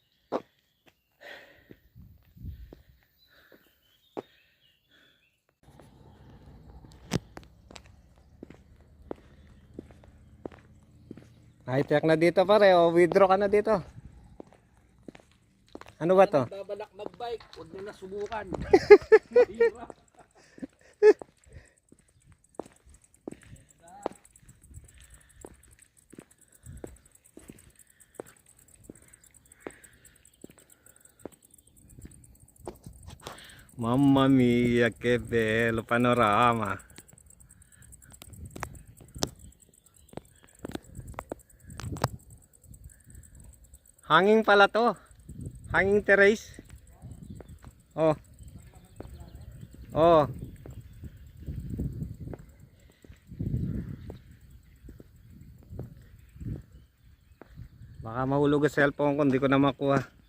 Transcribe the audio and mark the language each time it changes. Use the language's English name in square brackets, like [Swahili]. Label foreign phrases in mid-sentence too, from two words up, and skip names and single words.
[Filipino] High-tech na dito pare, o withdraw ka na dito. Ano ba to? Babalak magbike, huwag nyo na subukan. Hirap. [Italian] Mamma mia, che bello panorama. [Filipino] Hanging pala to. [English] Hanging terrace. Oh. Oh. [Filipino] Baka mahulog ang cellphone ko, hindi ko na makuha.